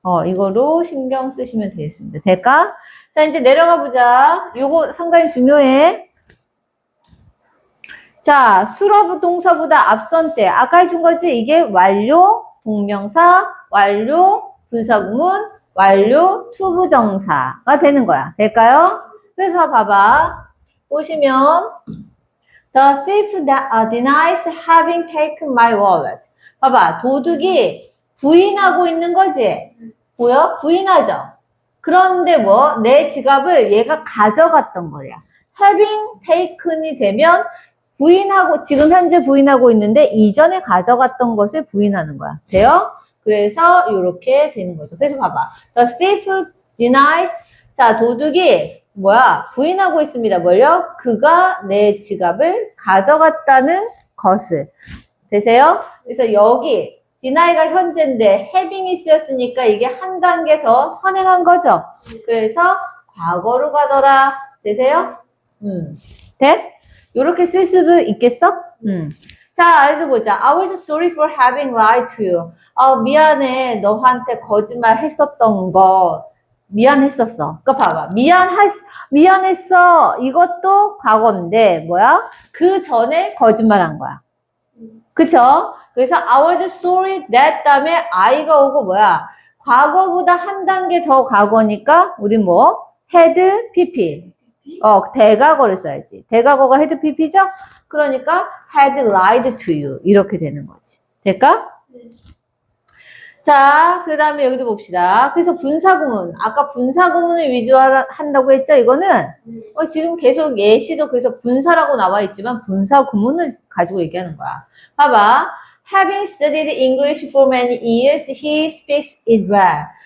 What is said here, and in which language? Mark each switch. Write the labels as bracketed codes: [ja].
[ko] 이거로 신경 쓰시면 되겠습니다. 될까? 자, 이제 내려가 보자. 요거 상당히 중요해. 자, 수러부 동사보다 앞선 때 아까 해준 거지? 이게 완료, 동명사, 완료, 분사구문, 완료, 투부정사가 되는 거야. 될까요? 그래서 봐봐. 보시면 [en] The thief denies having taken my wallet. [ko] 봐봐. 도둑이 부인하고 있는 거지? 보여? 부인하죠? 그런데 뭐? 내 지갑을 얘가 가져갔던 거야. having taken이 되면 부인하고, 지금 현재 부인하고 있는데 이전에 가져갔던 것을 부인하는 거야. 돼요? 그래서 이렇게 되는 거죠. 그래서 봐봐. [en] The thief denies. [ko] 자, 도둑이 뭐야? 부인하고 있습니다. 뭘요? 그가 내 지갑을 가져갔다는 것을. 되세요? 그래서 여기 deny가 현재인데 having이 쓰였으니까 이게 한 단계 더 선행한 거죠. 그래서 과거로 가더라. 되세요? 돼? 이렇게 쓸 수도 있겠어? 자, 아래도 보자. [en] I was sorry for having lied to you. [ko] 미안해. 너한테 거짓말 했었던 거. 미안했었어. 그거 봐봐. 미안했어. 이것도 과거인데, 뭐야? 그 전에 거짓말 한 거야. 그쵸? 그래서 [en] I was sorry that [ko] 다음에 I가 오고 뭐야? 과거보다 한 단계 더 과거니까, 우리 뭐? had PP. 대과거를 써야지. 대과거가 had PP죠? 그러니까 [en] had lied to you. [ko] 이렇게 되는 거지. 될까? 네. 자, 그 다음에 여기도 봅시다. 그래서 분사구문. 아까 분사구문을 위주로 한다고 했죠? 이거는 지금 계속 예시도 그래서 분사라고 나와 있지만 분사구문을 가지고 얘기하는 거야. 봐봐. [en] Having studied English for many years, he speaks it well.